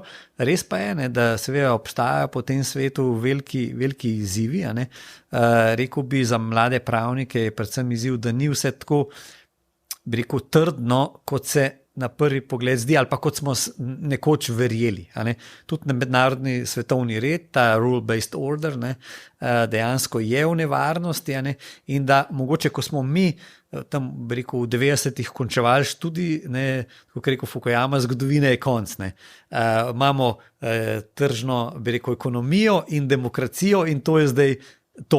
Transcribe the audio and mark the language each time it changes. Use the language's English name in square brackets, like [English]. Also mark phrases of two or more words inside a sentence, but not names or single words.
[Slovenian] Res pa je, da seveda obstajajo po tem svetu veliki izzivi. Rekel bi, za mlade pravnike je predvsem izziv, da ni vse tako, bi rekel, trdno, kot se na prvi pogled zdi, ali pa kot smo nekoč verjeli. Tudi na mednarodni svetovni red, ta [English] rule-based order, [Slovenian] dejansko je v nevarnosti, in da mogoče, ko smo mi tam, bi rekel, v 90-ih končevali študij, kot rekel Fukuyama, zgodovine je konc. Imamo tržno, bi rekel, ekonomijo in demokracijo, in to je zdaj to.